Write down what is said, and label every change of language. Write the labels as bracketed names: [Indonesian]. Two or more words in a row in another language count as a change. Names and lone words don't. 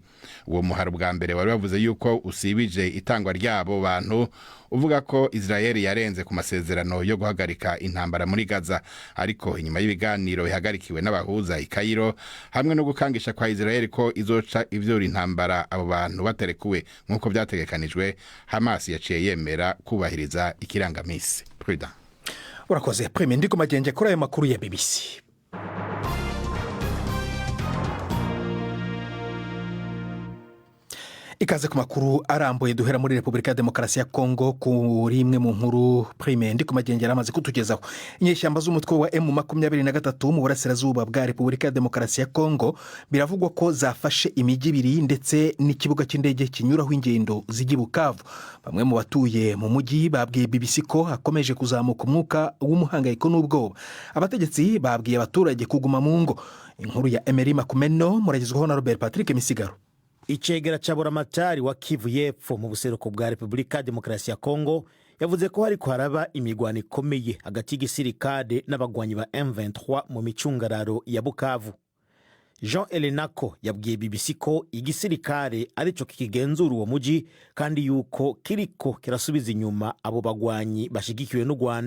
[Rundi] Uwo muharo bwa mbere wari bavuze yuko usibije itangwa ryabo bantu, uvuga ko Israeli yarenze ku masezerano yo guhagarika intambara muri Gaza, ariko inyuma y'ibiganiro bihagarikiwe n'abahuza i Cairo hamwe no gukangisha kwa Israeli ko izoca ivyura intambara abo bantu baterekuwe nk'uko byategekanijwe, Hamas yaciye yemera kubahiriza ikirangamisi. Prudent. Urakoze Prime, ndiko magenje kuri ayo makuru ya BBC. [Kinyarwanda] Ikaze ku makuru arambuye duhera muri Republika ya Demokarasi ya Kongo kuri imwe mu nkuru Prime ndiko magengera amaze kutugezaho. Inyeshyamba z'umutwe wa M23 mu burasirazuba bwa Republika ya Demokarasi ya Kongo biravugwa ko zafashe imijyi ibiri ndetse n'ikibuga cy'indege kinyuraho ingendo z'ijya Bukavu. Bamwe mu batuye mu mujyi babwiye BBC ko hakomeje kuzamuka umwuka w'umuhangayiko n'ubwoba. Abategetsi babwiye abaturage kuguma mu ngo. Inkuru ya Emery Makumeno muragezwaho na Robert Patrick Misigaro. [Rundi] Icegera ca buramatari wa Kivu y'Epfo mu buseruko bwa Republika Demokarasi ya Kongo yavuze ko hariko haraba imigwano ikomeye hagati y'igisirikare n'abagwanyi ba M23 mu micungararo ya Bukavu. Jean Elenako yabwiye BBC ko igisirikare arico kikigenzura uwo muji kandi yuko kiriko kirasubiza inyuma abo bagwanyi bashigikiwe n'u Rwanda.